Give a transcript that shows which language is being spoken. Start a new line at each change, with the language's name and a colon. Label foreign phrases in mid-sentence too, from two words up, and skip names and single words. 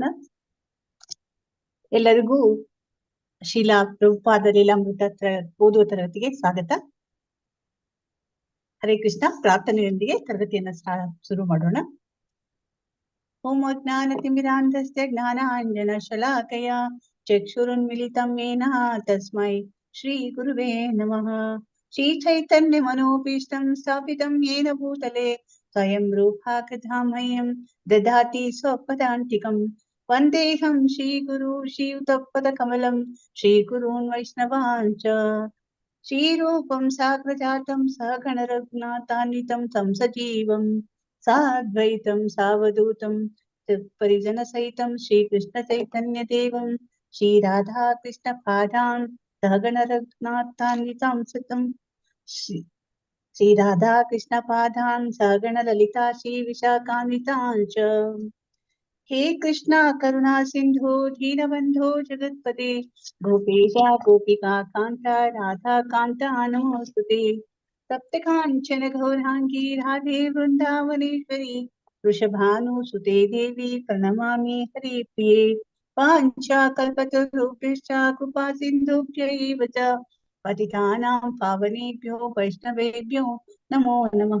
Kannada: ಎಲ್ಲರಿಗೂ ಶ್ರೀಲಾ ಪ್ರಭುಪಾದ ಲೀಲಾಮೃತ ಓದುವ ತರಗತಿಗೆ ಸ್ವಾಗತ. ಹರೇ ಕೃಷ್ಣ. ಪ್ರಾರ್ಥನೆಯೊಂದಿಗೆ ತರಗತಿಯನ್ನು ಶುರು ಮಾಡೋಣ.
Sanskrit: ಓಂ ಜ್ಞಾನತಿಮಿರಾಂಧಸ್ಯ ಜ್ಞಾನಾಂಜನ ಶಲಾಕಯ ಚಕ್ಷುರುನ್ಮಿಲಿತಂ ಯೇನ ತಸ್ಮೈ ಶ್ರೀ ಗುರುವೇ ನಮಃ. ಶ್ರೀ ಚೈತನ್ಯ ಮನೋಭೀಷ್ಟಂ ಸ್ಥಾಪಿತಂ ಯೇನ ಭೂತಲೆ ಸ್ವಯಂ ರೂಪಾ ಕಥಾ ಮಹ್ಯಂ ದದಾತಿ ಸ್ವಪದಾಂತಿಕಂ. ವಂದೇಹಂ ಶ್ರೀ ಗುರು ಶ್ರೀಯುತಪದ ಕಮಲಂ ಶ್ರೀ ಗುರೂನ್ ವೈಷ್ಣವಾಂಚ. ಶ್ರೀರೂಪಂ ಸಾಗ್ರಜಾತಂ ಸಗಣ ರಘುನಾಥಾನ್ವಿತಂ तं ಸಜೀವಂ ಸಾದ್ವೈತಂ ಸಾವಧೂತಂ ಪರಿಜನ ಸಹಿತಂ ಶ್ರೀಕೃಷ್ಣ ಚೈತನ್ಯ ದೇವಂ ಶ್ರೀ ರಾಧಾ ಕೃಷ್ಣ ಪಾದಾನ್ ಸಹಗಣ ರಘುನಾಥಾನ್ವಿತಂ ಸುತಂ ಶ್ರೀ ರಾಧಾ ಕೃಷ್ಣ ಪಾದಾನ್ ಸಹಗಣ ಲಲಿತಾ ಶ್ರೀ ವಿಶಾಖಾನ್ವಿತಾಂಚ. हे कृष्णा करुणा सिंधु दीनबंधो जगत्पते गोपेश गोपिका कांता राधा कांता नमोस्तुते. सप्त कांचन गौरांगी राधे वृंदावनेश्वरी वृषभानुसुते देवी प्रणमामि हरिप्रिये. पांचा कल्पतरुभ्यश्च कृपा सिन्धुभ्यैव च पतितानां पावनेभ्यो वैष्णवेभ्यो नमो नमः.